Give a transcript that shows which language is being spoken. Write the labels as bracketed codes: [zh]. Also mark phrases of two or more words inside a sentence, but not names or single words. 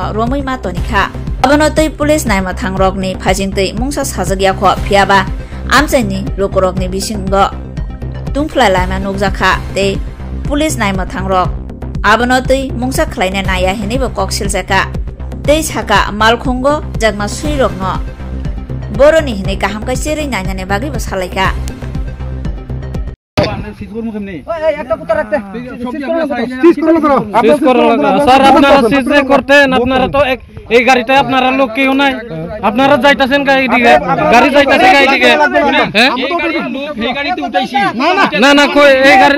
[trp] romoi ma tonikha abono tei police naima thangrokni phajing tei mungsa sajagya kho phiaba amchaini lukurokni bisingo tungflai laima nukjakha tei police naima thangrok abono tei mungsa khlaina naya hinibo koksil jaka tei saka malkhongo jagma suirokno boroni hini kaham kaiseri nainani bagi bo salaika [bn] একটা কুত্তা রাখতে স্যার আপনারা সিজ করতেন আপনারা তো এই গাড়িতে আপনারা লোক কেউ নাই আপনারা যাইতাছেন এইদিকে গাড়ি যাইতাছে এইদিকে হ্যাঁ এই গাড়িতে উঠাইছি না না কই এই গাড়ির